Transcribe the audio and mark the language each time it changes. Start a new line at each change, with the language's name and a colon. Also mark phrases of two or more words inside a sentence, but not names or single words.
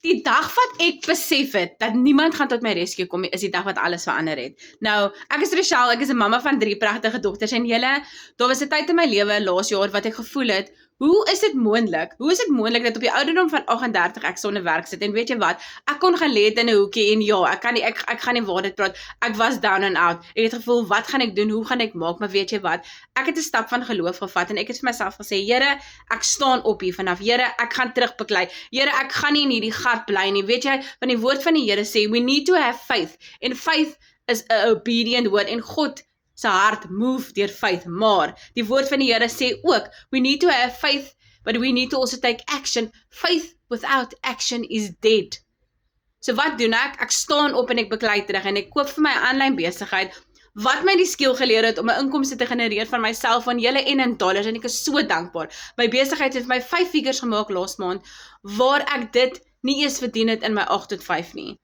Afrikaans: Die dag wat ek besef het, dat niemand gaan tot my rescue kom, is die dag wat alles verander het. Nou, ek is Rochelle, ek is 'n mamma van 3 pragtige dogters, en daar was 'n tyd in my lewe laas jaar, wat ek gevoel het, hoe is dit moontlik dat op die ouderdom van 38 ek sonder werk sit, en weet jy wat, ek kon gaan lê in 'n hoekie, en ja, ek gaan nie waar dit praat, ek was
English: down and out,
Afrikaans: ek het gevoel, wat gaan ek doen, hoe gaan ek maak, maar weet jy wat, ek het 'n stap van geloof gevat, en ek het vir myself gesê, Here, ek staan op hier vanaf, Here, ek gaan terugbeklei, Here, ek gaan nie in hierdie gat bly nie, weet jy, want die woord van die Here sê,
English: we need to have faith,
Afrikaans: en faith is 'n
English: obedient word,
Afrikaans: en God se hart move deur faith, maar die woord van die Here sê ook,
English: we need to have faith, but we need to also take action. Faith without action is dead.
Afrikaans: So wat doen ek? Ek staan op en ek beklei terug, en ek koop vir my aanlyn besigheid, wat my die skill geleer het om 'n inkomste te genereer van my selfoon, julle en in dollars, en ek is so dankbaar. My besigheid het vir my
English: 5 figures
Afrikaans: gemaak laas maand, waar ek dit nie eens verdien het in my 8 tot 5 nie.